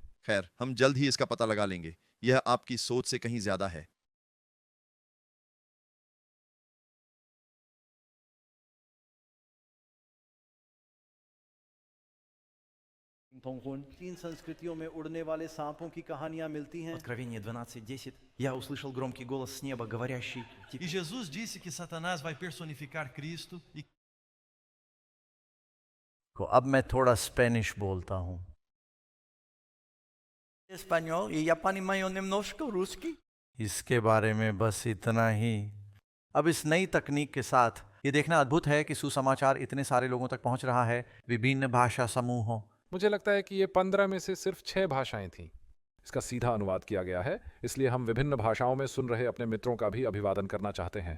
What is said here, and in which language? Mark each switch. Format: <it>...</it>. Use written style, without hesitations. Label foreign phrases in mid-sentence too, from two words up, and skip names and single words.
<hi>खैर, हम जल्द ही इसका पता लगा लेंगे। यह आपकी सोच से कहीं ज्यादा है। तीन संस्कृतियों में उड़ने वाले सांपों की कहानियां मिलती हैं।</hi> <ru>Откровение 12:10. Я услышал громкий голос с неба, говорящий:</ru> <pt>E Jesus disse que Satanás vai personificar Cristo e</pt> <hi>अब मैं थोड़ा स्पेनिश बोलता हूँ।</hi> <es>Español, y ya</es> <ru>понимаю немножко русский.</ru> <hi>इसके बारे में बस इतना ही। अब इस नई तकनीक के साथ ये देखना अद्भुत है कि सुसमाचार इतने सारे लोगों तक पहुंच रहा है, विभिन्न भाषा समूहों। मुझे लगता है कि ये 15 में से सिर्फ 6 भाषाएं थीं। इसका सीधा अनुवाद किया गया है, इसलिए हम विभिन्न भाषाओं में सुन रहे अपने मित्रों का भी अभिवादन करना चाहते हैं।</hi>